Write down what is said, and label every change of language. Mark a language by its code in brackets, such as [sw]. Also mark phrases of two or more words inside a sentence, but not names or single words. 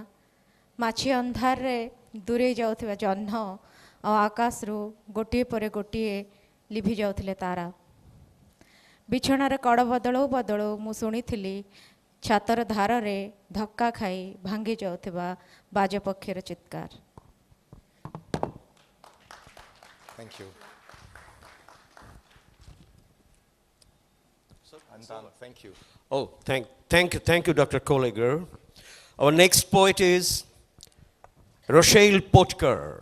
[or] ମାଛି ଅନ୍ଧାରରେ ଦୂରେଇ ଯାଉଥିବା ଜହ୍ନ ଆଉ ଆକାଶରୁ ଗୋଟିଏ ପରେ ଗୋଟିଏ ଲିଭି ଯାଉଥିଲେ ତାରା। ବିଛଣାର କଡ଼ ବଦଳଉ ବଦଳଉ ମୁଁ ଶୁଣିଥିଲି ଛାତର ଧାରରେ ଧକ୍କା ଖାଇ ଭାଙ୍ଗି ଯାଉଥିବା ବାଜପକ୍ଷୀର ଚିତ୍କାର। [en] Thank you. I'm done. Thank you. Oh, thank you, Dr. Kollegger. Our next poet is Rochelle Potkar.